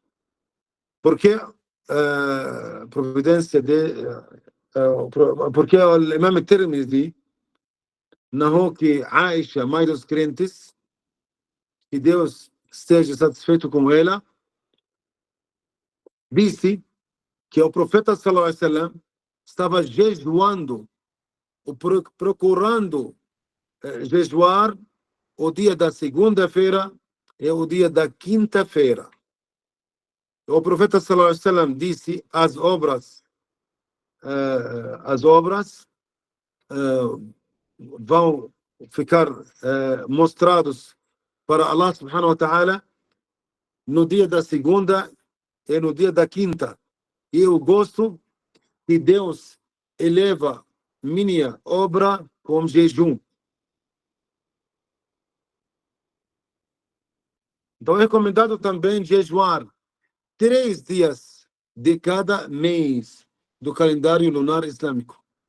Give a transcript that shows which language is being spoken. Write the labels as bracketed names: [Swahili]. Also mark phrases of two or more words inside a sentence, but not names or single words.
[Portuguese] Porque providência porque o Imam Tirmidhi narrou que Aisha, mãe dos crentes, que Deus esteja satisfeito com ela, disse que o profeta [Arabic] صلى الله عليه وسلم [Portuguese] estava jejuando, procurando jejuar o dia da segunda-feira e o dia da quinta-feira. O profeta [Arabic] صلى الله عليه وسلم [Portuguese] disse: as obras vão ficar mostrados para Allah [Arabic] سبحانه وتعالى [Portuguese] no dia da segunda e no dia da quinta. E eu gosto que Deus eleva minha obra com jejum. Então é recomendado também jejuar 3 dias de cada mês do calendário lunar islâmico.